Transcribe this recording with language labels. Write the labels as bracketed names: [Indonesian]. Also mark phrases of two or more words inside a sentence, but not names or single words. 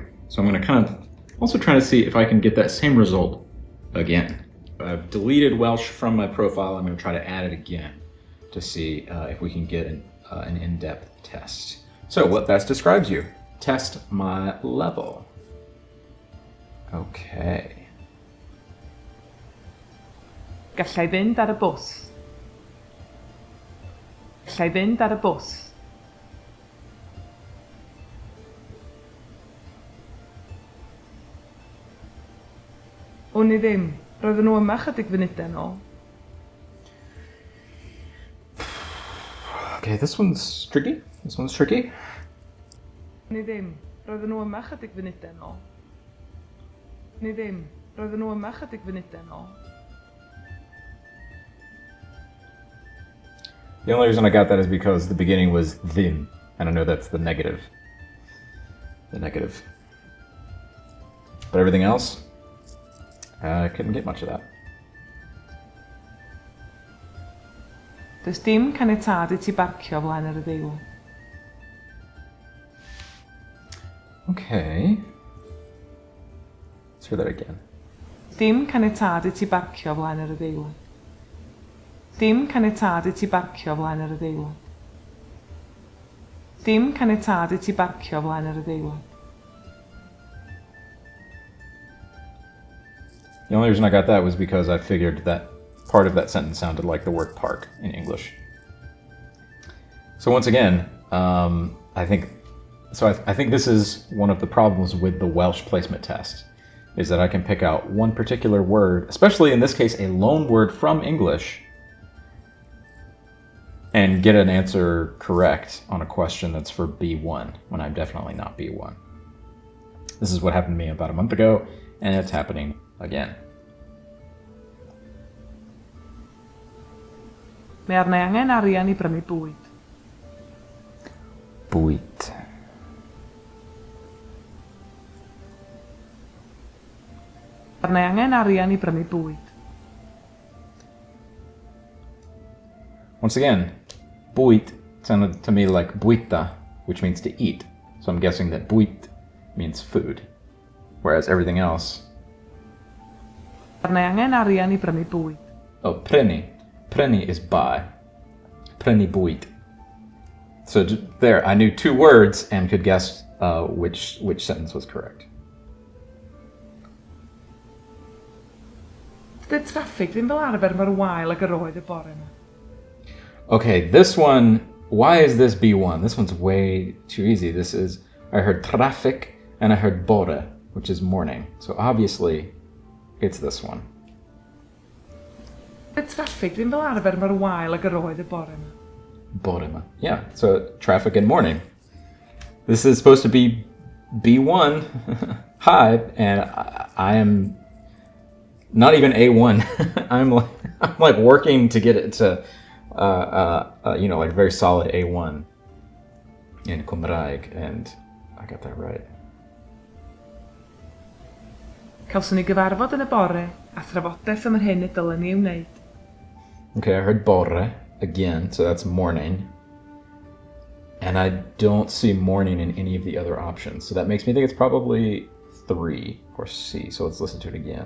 [English] So I'm going to kind of also try to see if I can get that same result again. I've deleted Welsh from my profile. I'm going to try to add it again to see if we can get an in-depth test. So what best describes you? Test my level. Okay. [Welsh] Gallai fynd ar y bws. Gallai fynd ar y bws. O'n i ddim. Roedden nhw yma chydig funudau yn ôl. [English] Okay, this one's tricky. This one's tricky. [Welsh] O'n i ddim. Roedden nhw yma chydig funudau yn ôl. O'n i ddim. Roedden nhw yma chydig funudau yn ôl. [English] The only reason I got that is because the beginning was ddim, and I know that's the negative. The negative. But everything else, I couldn't get much of that. [Welsh] Does dim caniatâd I ti barcio flaen yr adeilad. [English] Okay. Let's hear that again. [Welsh] Dim caniatâd I ti barcio flaen yr adeilad. Dim caniatâd I ti barcio flaen yr adeilad. Dim caniatâd I ti barcio flaen yr adeilad. [English] The only reason I got that was because I figured that part of that sentence sounded like the word park in English. So once again, I think this is one of the problems with the Welsh placement test, is that I can pick out one particular word, especially in this case a loan word from English, and get an answer correct on a question that's for B1 when I'm definitely not B1. This is what happened to me about a month ago, and it's happening again. [Welsh] Mae arna angen arian I brynu bwyd. Bwyd. Arna angen arian I brynu bwyd. [English] Once again, bwyd sounded to me like bwyta, which means to eat. So I'm guessing that bwyd means food, whereas everything else. [Welsh] Arna angen arian I brynu bwyd. [English] Oh, prynu. Prynu is buy. [Welsh] Prynu bwyd. [English] So there, I knew two words and could guess which sentence was correct. [Welsh] Dydy traffig ddim fel arfer mor wael ag yr oedd y bore yma. [English] Okay, this one, why is this B1? This one's way too easy. This is, I heard traffic and I heard bore, which is morning. So obviously, it's this one. [Welsh] Dydy traffig ddim fel arfer mor wael ag yr oedd y bore yma. Borema. [English] Yeah, so traffic and morning. This is supposed to be B1 high, and I am not even A1. I'm like working to get it to like very solid A1 in Cymraeg, and I got that right. [Welsh] Cawson ni gyfarfod yn y bore a thrafodaeth am yr hyn y dylen ni wneud. [English] Okay, I heard bore again, so that's morning. And I don't see morning in any of the other options, so that makes me think it's probably 3 or C, so let's listen to it again.